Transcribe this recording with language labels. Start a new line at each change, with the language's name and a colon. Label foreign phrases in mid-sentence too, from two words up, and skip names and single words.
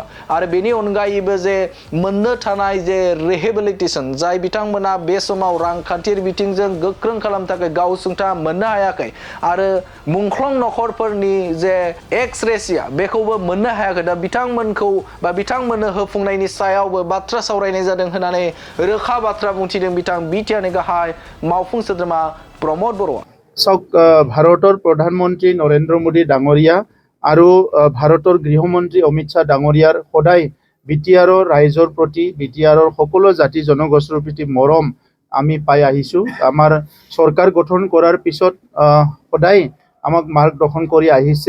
Bodo: आरो बेनि अनगायैबो जे मोननो थानाय जे रिहेबिलिटेसन जाय बिथांमोना बे समाव रांखान्थियारि बिथिंजों गोख्रों खालामनो थाखाय गावसुंथा मोननो हायाखै आरो मुंख्लं नखरफोरनि जे एक्स रेशिया बेखौबो मोननो हायाखै, दा बिथांमोनखौ बा बिथांमोननो होफुंनायनि सायावबो बाथ्रा सावरायनाय जादों होननानै रोखा बाथ्रा बुंथिदों बिथां बिटिआरनि गाहाय मावफुं सोद्रोमा प्रमद बर'आ।
Assamese: ভাৰতৰ প্ৰধানমন্ত্ৰী নৰেন্দ্ৰ মোদী ডাঙৰীয়া আৰু ভাৰতৰ গৃহমন্ত্ৰী অমিত শাহ ডাঙৰীয়াৰ সদায় বিটিআৰৰ ৰাইজৰ প্ৰতি বিটিআৰৰ সকলো জাতি জনগোষ্ঠীৰ প্ৰতি মৰম আমি পাই আহিছোঁ। আমাৰ চৰকাৰ গঠন কৰাৰ পিছত সদায় আমাক মাৰ্গদৰ্শন কৰি আহিছে।